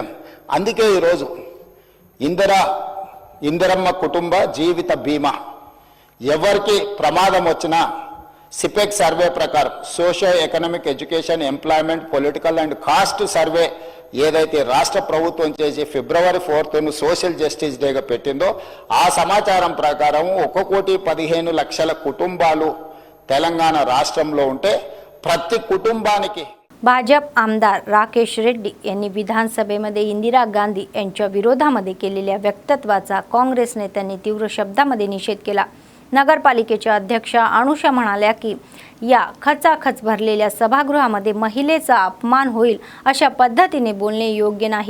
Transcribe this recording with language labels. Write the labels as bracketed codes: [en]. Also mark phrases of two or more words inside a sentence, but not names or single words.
[te] అందుకే ఈరోజు ఇందిరమ్మ కుటుంబ జీవిత బీమా ఎవరికి ప్రమాదం వచ్చినా సిపెక్ సర్వే ప్రకారం [en] socio economic education employment political and caste survey [te] ఏదైతే రాష్ట్ర ప్రభుత్వం చేసి February 4th [en] social justice [te] డేగా పెట్టిందో ఆ సమాచారం ప్రకారం 1,15,00,000 కుటుంబాలు తెలంగాణ రాష్ట్రంలో ఉంటే ప్రతి కుటుంబానికి. [mr] भाजप आमदार राकेश रेड्डी यांनी विधानसभेमध्ये इंदिरा गांधी यांच्या विरोधामध्ये केलेल्या वक्तव्याचा काँग्रेस नेत्यांनी तीव्र शब्दामध्ये निषेध केला. नगरपालिकेच्या अध्यक्षा अनुषा म्हणाल्या की या खचाखच भरलेल्या सभागृहामध्ये महिलेचा अपमान होईल अशा पद्धतीने बोलणे योग्य नाही.